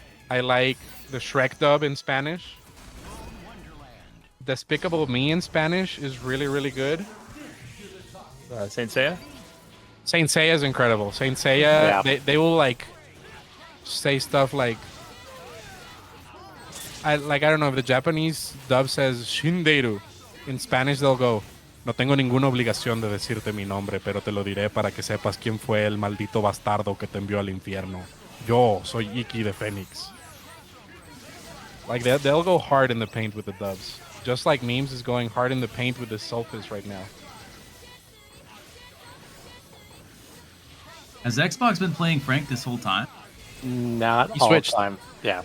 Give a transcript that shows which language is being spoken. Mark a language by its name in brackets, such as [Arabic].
[English] I like the Shrek dub in Spanish. Despicable Me in Spanish is really, really good. Saint Seiya? Saint Seiya is incredible. Saint Seiya, Yeah. they will like say stuff like I don't know if the Japanese dub says Shinderu. [Spanish] In Spanish they'll go, no tengo ninguna obligación de decirte mi nombre, pero te lo diré para que sepas quién fue el maldito bastardo que te envió al infierno. Yo soy Iki de Phoenix. [English] Like they'll go hard in the paint with the dubs. Just like Memes is going hard in the paint with the Sulfus right now. Has Xbox been playing Frank this whole time? Not He all switched. the time. Yeah.